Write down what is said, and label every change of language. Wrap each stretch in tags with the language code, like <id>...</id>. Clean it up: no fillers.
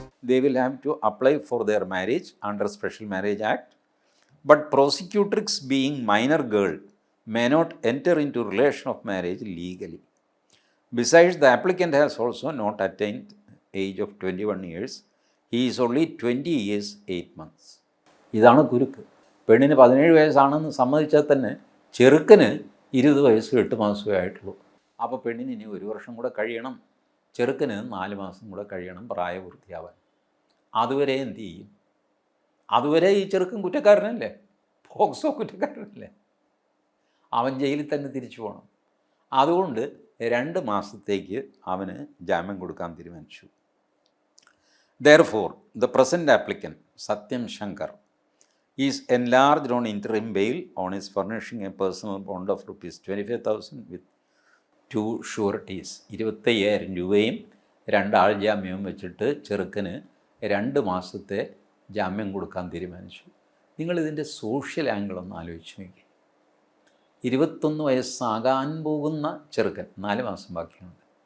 <en>They will have to apply for their marriage under Special Marriage Act, but prosecutrix being minor girl may not enter into relation of marriage legally. Besides, the applicant has also not attained age of 21 years. He is only 20 years 8 months.</en> <ml>ഇതാണ് കുരുക്ക്. പെണ്ണിന് 17 വയസ്സാണെന്ന് സമ്മതിച്ചാൽ തന്നെ ചെറുക്കന് 20 വയസ്സ് 8 മാസമേ ആയിട്ടുള്ളൂ. അപ്പോൾ പെണ്ണിന് ഇനി 1 വർഷം കൂടെ കഴിയണം, ചെറുക്കന് 4 മാസം കൂടെ കഴിയണം പ്രായപൂർത്തിയാവാൻ. അതുവരെ എന്ത് ചെയ്യും? അതുവരെ ഈ ചെറുക്കൻ കുറ്റക്കാരനല്ലേ, പോക്സോ കുറ്റക്കാരനല്ലേ, അവൻ ജയിലിൽ തന്നെ തിരിച്ചു പോകണം. അതുകൊണ്ട് 2 മാസത്തേക്ക് അവന് ജാമ്യം കൊടുക്കാൻ തീരുമാനിച്ചു.</ml> <en>Therefore, the present applicant, Satyam Shankar, is enlarged on interim bail on his furnishing a personal bond of rupees 25,000 with 2 sureties.</en> <ml>25,000 രൂപയും 2 ആൾ ജാമ്യവും വെച്ചിട്ട് ചെറുക്കന് 2 മാസത്തെ ജാമ്യം കൊടുക്കാൻ തീരുമാനിച്ചു. നിങ്ങളിതിൻ്റെ സോഷ്യൽ ആംഗിളൊന്ന് ആലോചിച്ച് നോക്കി. 21 വയസ്സാകാൻ പോകുന്ന ചെറുക്കൻ, 4 മാസം ബാക്കിയുണ്ട്.</ml>